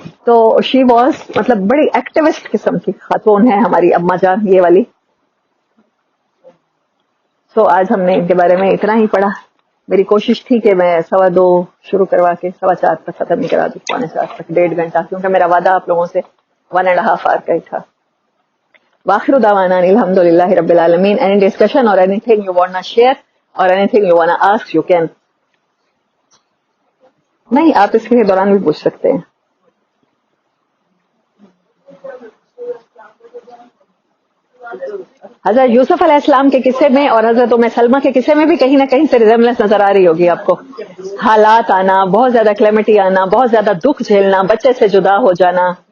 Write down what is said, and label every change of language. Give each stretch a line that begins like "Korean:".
Urdu: تو
English: she was
Urdu: مطلب بڑی ایکٹیوسٹ قسم کی خاتون ہے ہماری اما جان یہ والی. تو آج ہم نے ان کے بارے میں اتنا ہی پڑھا. میری کوشش تھی کہ میں 2:15 شروع کروا کے 4:15 تک ختم نہیں کرا دوں، 4:45 تک 1.5 گھنٹہ، کیونکہ میرا وعدہ آپ لوگوں سے 1.5 hour کا ہی تھا.
Arabic: وآخر دعوانا الحمد للہ رب العالمین.
English: Any discussion or anything you wanna share or anything you wanna ask you can.
Urdu: نہیں آپ اس کے دوران بھی پوچھ سکتے ہیں. حضرت یوسف علیہ السلام کے قصے میں اور حضرت ام سلمہ کے قصے میں بھی کہیں نہ کہیں سے ریزمبلنس نظر آ رہی ہوگی آپ کو. حالات آنا، بہت زیادہ کلیمٹی آنا، بہت زیادہ دکھ جھیلنا، بچے سے جدا ہو جانا.